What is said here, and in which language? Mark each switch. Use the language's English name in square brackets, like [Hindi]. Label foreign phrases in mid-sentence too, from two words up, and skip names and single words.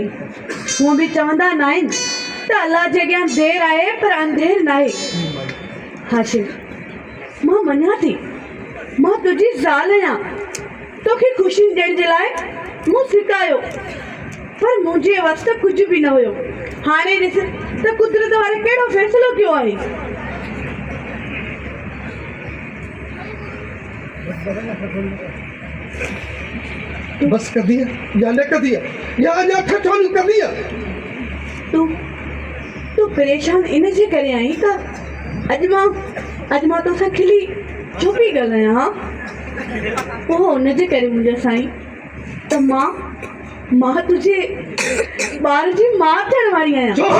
[Sindhi] हूअं बि चवंदा न आहिनि त अलाह जे अॻियां देरि आहे पर अंधेर न आहे। हाशिम, मां मञा थी मां तुंहिंजी ज़ाल आहियां, तोखे ख़ुशी ॾियण जे लाइ मूं सिकायो, पर मुंहिंजे वक़्तु कुझु बि न हुयो। हाणे ॾिस त कुदरत वारे कहिड़ो फ़ैसिलो कयो आहे। बस कर दिया या न कर दिया या अञा ठठोलियूं कर दिया? तूं परेशान इन जे करे आई त अॼु मां तोसां खिली छो पई ॻाल्हायां? हा, उहो उन जे करे मुंहिंजो साईं त मां तुंहिंजे ॿार जी माउ थियण वारी आहियां।